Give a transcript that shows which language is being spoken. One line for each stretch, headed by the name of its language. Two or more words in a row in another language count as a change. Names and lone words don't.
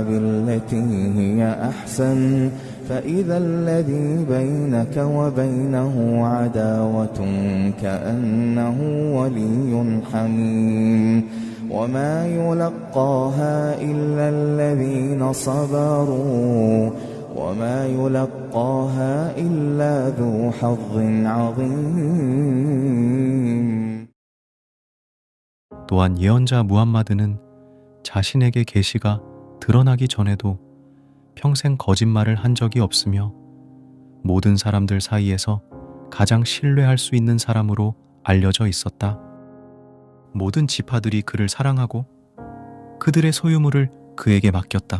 Arabic: بالتي هي أحسن فإذا الذي بينك وبينه عداوة كأنه ولي حميم وما يلقاها إلا الذين صبروا وما يلقاها إلا ذو حظ عظيم.
Korean: 또한 예언자 무함마드는 자신에게 계시가 드러나기 전에도 평생 거짓말을 한 적이 없으며 모든 사람들 사이에서 가장 신뢰할 수 있는 사람으로 알려져 있었다. 모든 지파들이 그를 사랑하고 그들의 소유물을 그에게 맡겼다.